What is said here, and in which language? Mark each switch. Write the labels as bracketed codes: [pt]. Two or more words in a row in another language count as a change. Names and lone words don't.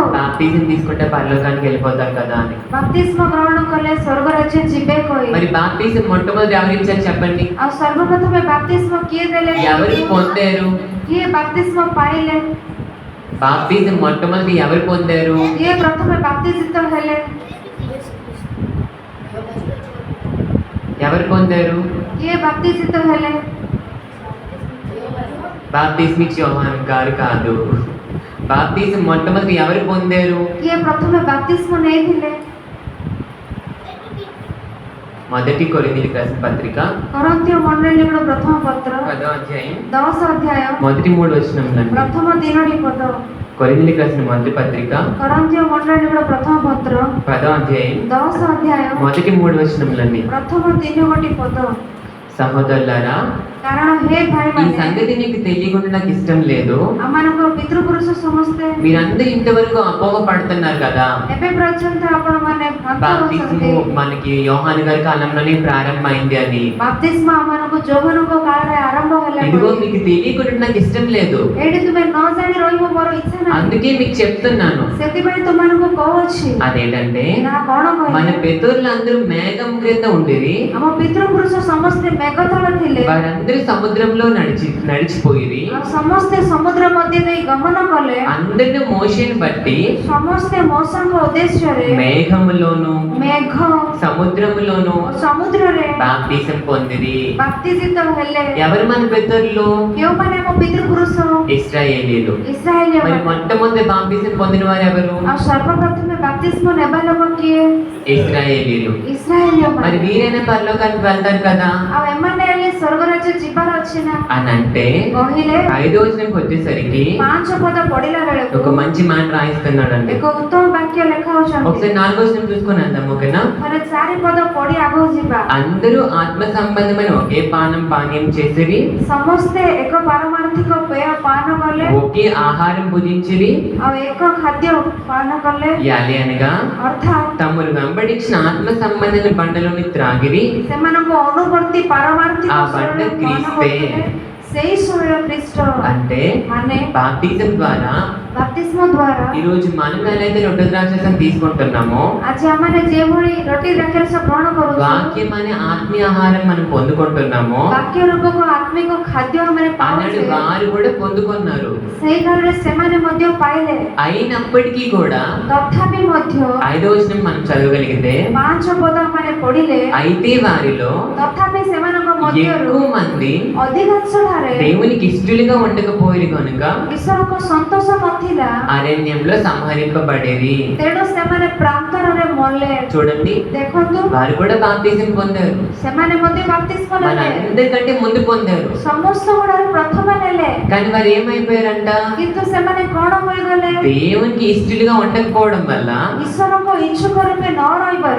[te] బాప్టిజం తీసుకుంటే పరలోకానికి వెళ్ళిపోతారు కదా అని. [or] ବାପ୍ତିସ୍ମ ଗ୍ରହଣ କଲେ ସ୍ୱର୍ଗ ରାଜ୍ୟ ଯିବେ କହି। [te] మరి బాప్టిజం మొట్టమొదటి ఎవరు ఇచ్చారు చెప్పండి? [or] ଆଉ ସର୍ବପ୍ରଥମେ ବାପ୍ତିସ୍ମ କିଏ ଦେଲେ? [te] ఎవరు పొందారు? [or] କିଏ ବାପ୍ତିସ୍ମ ପାଇଲେ? [te] బాప్టిజం మొట్టమొదటి ఎవరు పొందారు? [or] କିଏ ପ୍ରଥମେ ବାପ୍ତିଜିତ ହେଲେ? [te] ఎవరు పొందారు? [or] କିଏ ବାପ୍ତିଜିତ ହେଲେ? [te] బాప్టిస్మిక్ యోహాన్ గారు కాదు. బాప్టిజం మొట్టమొదటి ఎవరు పొందారు? [or] କିଏ ପ୍ରଥମେ ବାପ୍ତିସ୍ମ ନେଇଥିଲେ? [te] మొదటి కొరింథీయులకు రాసిన పత్రిక [or] କରନ୍ତୀୟ ମଣ୍ଡଳୀର ପ୍ରଥମ ପତ୍ର [te] 10వ అధ్యాయం [or] 10 ଅଧ୍ୟାୟ [te] మొదటి 3 వచనములండి. [or] ପ୍ରଥମ 3ଟି ପଦ। [te] కొరింథీయులకు రాసిన మొదటి పత్రిక [or] କରନ୍ତୀୟ ମଣ୍ଡଳୀର ପ୍ରଥମ ପତ୍ର [te] 10వ అధ్యాయం [or] 10 ଅଧ୍ୟାୟ [te] మొదటి 3 వచనములండి. [or] ପ୍ରଥମ 3ଟି పଦ। [te] సహోదరులారా, [or] କାରଣ ହେ [te] ఈ [or] ଭାଇମାନେ, [te] సంగతి నీకు తెలియకుండా నాకు ఇష్టం లేదు. [or] ଆମମାନଙ୍କ ପିତୃପୁରୁଷ ସମସ୍ତେ [te] మీరందరూ ఇంతవరకు అపోహ పడుతున్నారు కదా. [or] ଏବେ ପର୍ଯ୍ୟନ୍ତ ଆପଣମାନେ ଭ୍ରାନ୍ତ [te] బాప్టిజం [or] ହେଉଛନ୍ତି। [te] మనకి యోహాను గారి కాలంలోనే ప్రారంభమైంది అని. [or] ବାପ୍ତିସ୍ମ ଆମମାନଙ୍କୁ ଯୌବନଙ୍କ କାଳରେ ଆରମ୍ଭ ହେଲା [te] ఇదిగో [or] ବୋଲି। [te] మీకు తెలియకుండా నాకు ఇష్టం లేదు, [or] ଏଇଠି ତୁମେ ନ ଜାଣି ରହିବ ମୋର ଇଚ୍ଛା ନାହିଁ, [te] అందుకే మీకు చెప్తున్నాను. [or] ସେଥିପାଇଁ ତୁମମାନଙ୍କୁ କହୁଅଛି। [te] అదేంటంటే [or] ତାହା କ'ଣ [te] మన [or] କହିଲେ? [te] పితరులందరూ మేఘం క్రింద ఉండేది, [or] ଆମ ପିତୃପୁରୁଷ ସମସ୍ତେ ମେଘ ତଳେ ଥିଲେ, [te] వారందరూ సముద్రంలో నడిచిపోయి [or] ଆଉ ସମସ୍ତେ ସମୁଦ୍ର ମଧ୍ୟ ଦେଇ ଗମନ କଲେ, [te] అందరిని మోషేని బట్టి [or] ସମସ୍ତେ ମୌସମଙ୍କ ଉଦ୍ଦେଶ୍ୟରେ [te] మేఘములోను [or] ମେଘ [te] సముద్రములోను [or] ଓ ସମୁଦ୍ରରେ [te] బాప్టిజం పొందిరి. [or] ବାପ୍ତିଜିତ ହେଲେ। [te] ఎవరు మన పితరులు? [or] କେଉଁମାନେ ଆମ ପିତୃପୁରୁଷ? [te] ఇశ్రాయేలీలు. [or] ଇସ୍ରାଏଲୀୟ [te] మరి [or] ମାନେ। [te] మొట్టమొదటి బాప్టిజం పొందిన వారు ఎవరు? [or] ଆଉ ସର୍ବପ୍ରଥମେ ବାପ୍ତିସ୍ମ ନେବା ଲୋକ କିଏ? [te] ఇశ్రాయేలీలు. [or] ଇସ୍ରାଏଲୀୟ [te] మరి [or] ମାନେ। [te] వీరైనా పరలోకానికి వెళ్తారు కదా [or] ଆଉ ଏମାନେ ହେଲେ ସ୍ୱର୍ଗ ରାଜ୍ୟ ଯିବାର ଅଛି ନା? [te] అని అంటే [or] କହିଲେ [te] 5వ వచనంకి వచ్చేసరికి [or] 5 ପଦ పଢିଲା ବେଳକୁ [te] ఒక మంచి మాట రాయిస్తున్నాడండి. [or] ଏକ ଉତ୍ତମ ବାକ୍ୟ ଲେଖା [te] ఒకసారి [or] ହଉଛନ୍ତି। [te] 4వ వచనం చూసుకొని వెళ్దాం, ఓకేనా? [or] ଥରେ 4 ପଦ ପଢି ଆଗକୁ ଯିବା। [te] అందరూ ఆత్మ సంబంధమైన ఒకే పానీయం చేసిరి, [or] ସମସ୍ତେ ଏକ ପାରମାର୍ଥିକ ପେୟ ପାନ କଲେ, [te] ఒకే ఆహారం భుజించిరి. [or] ଆଉ ଏକ ଖାଦ୍ୟ ପାନ କଲେ, [te] యాలి అనగా [or] ଅର୍ଥାତ୍ [te] తమను వెంబడించిన ఆత్మ సంబంధమైన బండలోని త్రాగిరి. [or] ସେମାନଙ୍କ ଅନୁବର୍ତ୍ତୀ ପାରମାର୍ଥିକ [te] ఆ బండ [or] ଶୈଳ ପାନ [te] క్రీస్తే. [or] କରୁଥିଲେ। ସେଇ ଶୈଳ ଖ୍ରୀଷ୍ଟ [te] అంటే [or] ମାନେ [te] బాప్టిజం ద్వారా [or] ବାପ୍ତିସ୍ମ ଦ୍ୱାରା [te] ఈ రోజు మనం ఎలాగైతే రొట్టె ద్రాక్షరసం తీసుకుంటున్నామో, [or] ଆଜି ଆମମାନେ ଯେଭଳି ରୁଟି ଦ୍ରାକ୍ଷରସ ଗ୍ରହଣ କରୁଛୁ, [te] వాక్యం అనే ఆత్మీయ ఆహారం మనం పొందుకుంటున్నామో, [or] ବାକ୍ୟ ରୂପକ ଆତ୍ମିକ ଖାଦ୍ୟ ଆମମାନେ [te] అన్నాడు [or] ପାଉଛେ, [te] వారు కూడా పొందుకున్నారు. [or] ସେଇ କାଳରେ ସେମାନେ ମଧ୍ୟ ପାଇଲେ। [te] అయినప్పటికీ కూడా [or] ତଥାପି ମଧ୍ୟ [te] 5వ వచనం మనం చదవగలిగితే, [or] 5 ପଦ ମାନେ ପଢିଲେ, [te] అయితే వారిలో [or] ତଥାପି ସେମାନଙ୍କ ମଧ୍ୟରୁ [te] ఎక్కువ మంది [or] ଅଧିକାଂଶ ଠାରେ [te] దేవునికి ఇష్టలుగా ఉండకపోయి కనుక [or] ଈଶ୍ୱରଙ୍କ ସନ୍ତୋଷ ନଥିଲା, [te] అరణ్యంలో సంహరింపబడేది. [or] ତେଣୁ ସେମାନେ ପ୍ରାନ୍ତରରେ ମଲେ। [te] చూడండి, [or] ଦେଖନ୍ତୁ, [te] వారు కూడా బాప్తిజం పొందారు, [or] ସେମାନେ ମଧ୍ୟ ବାପ୍ତିସ୍ମ [te] మన [or] ନେଲେ, [te] అందరికంటే ముందు పొందారు. [or] ସମସ୍ତ ଗୁଡାରେ ପ୍ରଥମେ ନେଲେ, [te] కానీ వారు ఏమైపోయారంట? [or] କିନ୍ତୁ ସେମାନେ କ'ଣ ହୋଇଗଲେ? [te] దేవునికి ఇష్టలుగా ఉండకపోవడం వల్ల [or] ଈଶ୍ୱରଙ୍କ ଇଚ୍ଛୁକ ରୂପେ ନ ରହିବାରୁ